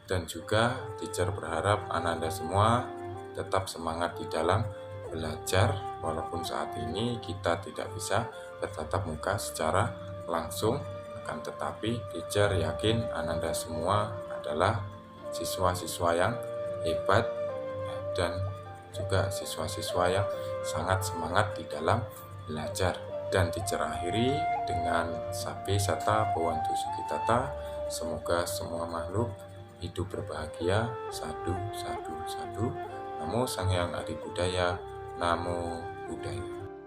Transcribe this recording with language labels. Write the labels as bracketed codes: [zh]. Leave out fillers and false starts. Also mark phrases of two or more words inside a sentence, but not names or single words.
[id] Dan juga teacher berharap Ananda semua tetap semangat di dalam belajar, walaupun saat ini kita tidak bisa bertatap muka secara langsung, akan tetapi teacher yakin Ananda semua adalah siswa-siswa yang hebat dan juga siswa-siswa yang sangat semangat di dalam belajar. Dan teacher akhiri dengan [pi] Sabe Sata Bhawantu Sukitata, [id] semoga semua makhluk hidup berbahagia. [pi] Sadu, sadu, sadu. Namo Sang Hyang Adi Budaya. Namo Buddhaya.